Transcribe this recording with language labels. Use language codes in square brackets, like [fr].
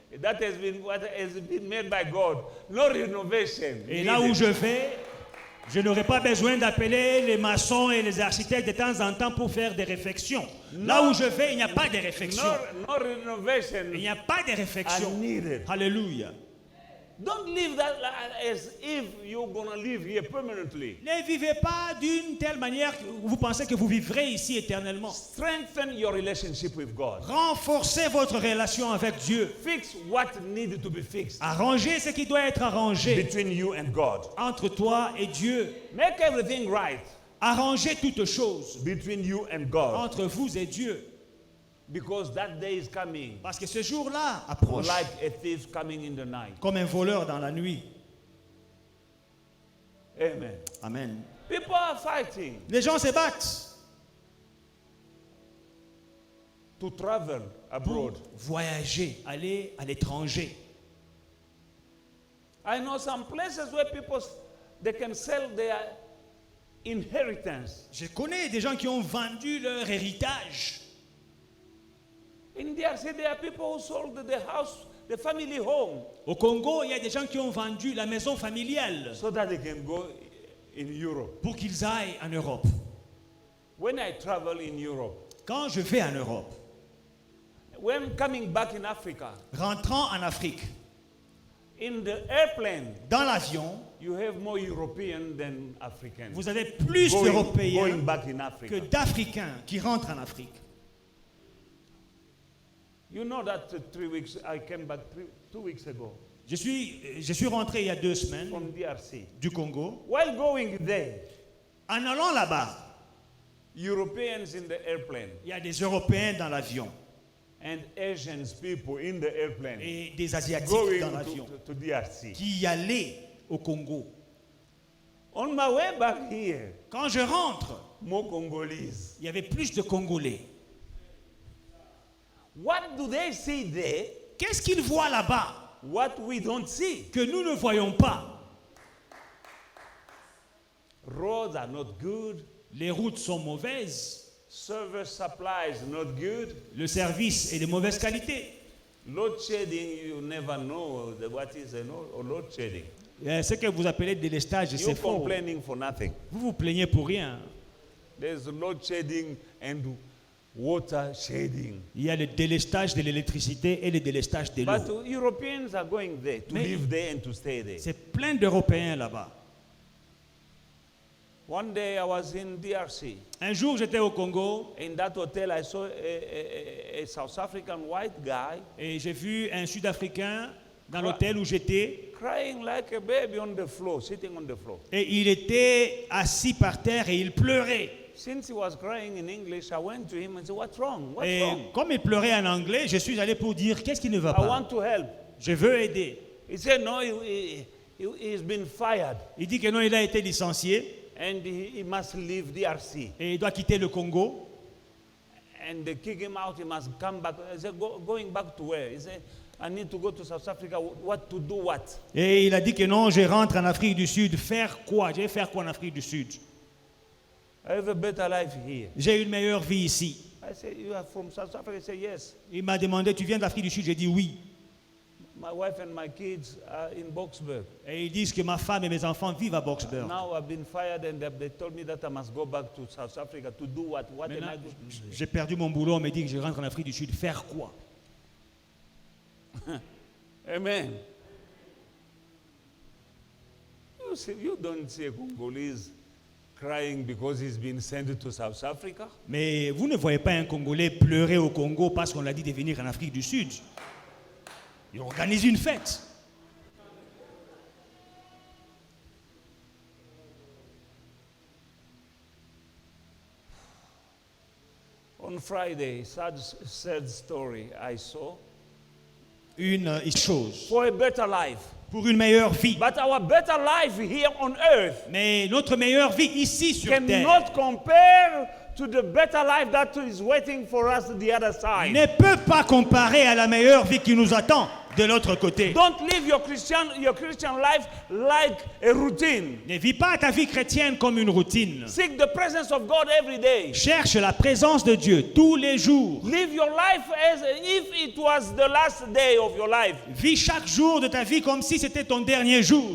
[en] That has been what has been made by God. No renovation. [fr] Et là où [en] needed. [fr] je vais, je n'aurai pas besoin d'appeler les maçons et les architectes de temps en temps pour faire des réflexions. Là où je vais, il n'y a pas de réflexion. [en] No renovation [fr] Il n'y a pas de réflexion. [en] are needed. [fr] Alléluia. [en] Don't live that as if you're going to live here permanently. [fr] Ne vivez pas d'une telle manière que vous pensez que vous vivrez ici éternellement. [en] Strengthen your relationship with God. [fr] Renforcez votre relation avec Dieu. [en] Fix what needed to be fixed [fr] Arrangez ce qui doit être arrangé [en] between you and God. [fr] entre toi et Dieu. [en] Make everything right [fr] Arrangez toutes choses [en] between you and God. [fr] entre vous et Dieu. [en] Because that day is coming. [fr] Parce que ce jour-là approche [en] Like a thief coming in the night. [fr] comme un voleur dans la nuit. [en] Amen. [fr] Amen. [en] People are fighting [fr] Les gens se battent [en] to travel abroad. [fr] pour voyager, aller à l'étranger. [en] I know some places where people they can sell their inheritance. [fr] Je connais des gens qui ont vendu leur héritage. [en] In DRC, there are people who sold the house, the family home, [fr] Au Congo, il y a des gens qui ont vendu la maison familiale [en] so that they can go in Europe. [fr] pour qu'ils aillent en Europe. [en] When I travel in Europe, [fr] Quand je vais en Europe, [en] when coming back in Africa, [fr] rentrant en Afrique, [en] in the airplane, [fr] dans l'avion, [en] you have more European than Africans. [fr] vous avez plus [en] Going [fr] d'Européens [en] back in [fr] que [en] Africa. [fr] d'Africains qui rentrent en Afrique. [en] You know that 3 weeks, I came back 2 weeks ago [fr] Je suis rentré il y a 2 semaines [en] from DRC. [fr] du Congo. [en] While going there, [fr] En allant là-bas, [en] Europeans in the airplane [fr] il y a des Européens dans l'avion [en] and Asian people in the airplane [fr] et des Asiatiques [en] going [fr] dans l'avion [en] to DRC. [fr] qui allaient au Congo. [en] On my way back here, [fr] Quand je rentre, [en] more Congolese. [fr] il y avait plus de Congolais. [en] What do they see there? [fr] Qu'est-ce qu'ils voient là-bas [en] What we don't see. [fr] que nous ne voyons pas? [en] Roads are not good. [fr] Les routes sont mauvaises, [en] Service supply is not good. [fr] le service est de mauvaise qualité. [en] Load shedding, you never know what is a load shedding. [fr] Ce que vous appelez délestage, [en] You're [fr] c'est faux. [en] complaining for nothing. [fr] Vous vous plaignez pour rien. [en] There's load shedding and water shedding. [fr] Il y a le délestage de l'électricité et le délestage de [en] But [fr] l'eau. [en] Europeans are going there to [fr] Mais- [en] live there and to stay there. [fr] C'est plein d'Européens là-bas. [en] One day I was in DRC. [fr] Un jour, j'étais au Congo [en] In that hotel, I saw a South African white guy [fr] et j'ai vu un Sud-Africain dans l'hôtel où j'étais [en] crying like a baby on the floor, sitting on the floor. [fr] et il était assis par terre et il pleurait. [en] Since he was crying in English, I went to him and said, "What's wrong? What's [fr] Et [en] wrong? [fr] comme il pleurait en anglais, je suis allé pour dire qu'est-ce qui ne va [en] I [fr] pas. [en] want to help." [fr] Je veux aider. [en] He said, "No, he's been fired [fr] Il dit que non, il a été licencié [en] and he must leave DRC. [fr] et il doit quitter le Congo. [en] And they kick him out. He must come back." I said, "Going back to where?" He said, "I need to go to South Africa. What to do? What?" [fr] Et il a dit que non, je rentre en Afrique du Sud. Faire quoi? Je vais faire quoi en Afrique du Sud? [en] I have a better life here. [fr] J'ai une meilleure vie ici. [en] I said, "You are from South Africa?" He said, "Yes. [fr] Il m'a demandé, tu viens d'Afrique du Sud? J'ai dit oui. [en] My wife and my kids are in Boksburg. [fr] Et ils disent que ma femme et mes enfants vivent à Boksburg. [en] Now I've been fired and they told me that I must go back to South Africa to do what? What am I [fr] Maintenant, [en] going to do?" [fr] j'ai perdu mon boulot, on me dit que je rentre en Afrique du Sud. Faire quoi? [en] Amen. You don't see a Congolese crying because he's been sent to South Africa. [fr] Mais vous ne voyez pas un Congolais pleurer au Congo parce qu'on l'a dit de venir en Afrique du Sud. Il organise une fête. [en] On Friday, sad story I saw. [fr] Une chose. [en] For a better life. [fr] Pour une meilleure vie. [en] But our better life here on earth [fr] Mais notre meilleure vie ici sur terre [en] cannot compare to the better life that is waiting for us the other side. [fr] ne peut pas comparer à la meilleure vie qui nous attend de l'autre côté. [en] Don't live your Christian life like a routine. [fr] Ne vis pas ta vie chrétienne comme une routine. [en] Seek the presence of God every day. [fr] Cherche la présence de Dieu tous les jours. [en] Live your life as if it was the last day of your life. [fr] Vis chaque jour de ta vie comme si c'était ton dernier jour.